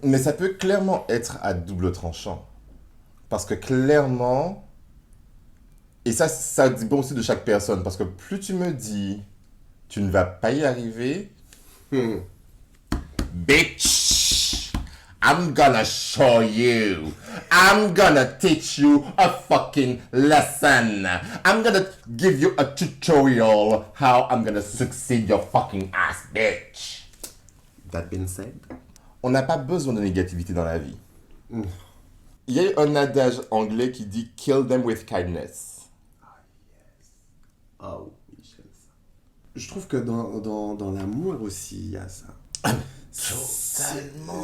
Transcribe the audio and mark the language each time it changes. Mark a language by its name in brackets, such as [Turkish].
[French] Mais ça peut clairement être à double tranchant. Parce que clairement, et ça dépend aussi de chaque personne, parce que plus tu me dis, tu ne vas pas y arriver, [English] bitch, I'm gonna show you. I'm gonna teach you a fucking lesson. I'm gonna give you a tutorial how I'm gonna succeed your fucking ass, bitch. That being said, [French] On n'a pas besoin de négativité dans la vie. Il y a un adage anglais qui dit « [English] kill them with kindness ». [French] oh oui, j'aime ça. Je trouve que dans l'amour aussi, il y a ça. Totalement.